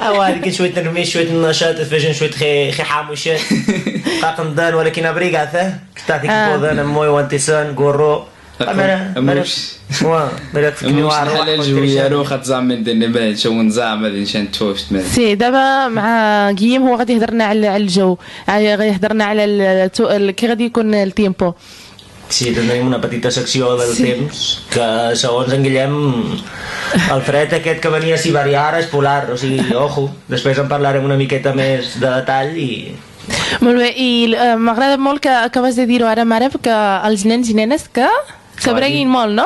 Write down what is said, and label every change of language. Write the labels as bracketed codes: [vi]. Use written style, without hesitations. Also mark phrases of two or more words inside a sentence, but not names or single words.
[ar] هذيك شويه تنميش شويه النشاط فاجن شويه خي حاموشات قاقمدان ولكن ابريغاثه تعطيك بودان موي وانتسان غورو سي دابا مع قيم هو غادي يهضرنا على الجو، غادي يهضرنا على كي غادي يكون التيمبو. [ca] Sí, tenim una petita secció del temps que segons en Guillem el fred aquest que venia siberià ara és polar, o sigui, ojo, després en parlarem una miqueta més de detall i... Molt bé, i m'agrada molt que acabes de dir-ho ara, mare, que els nens i nenes que s'abriguin molt, no?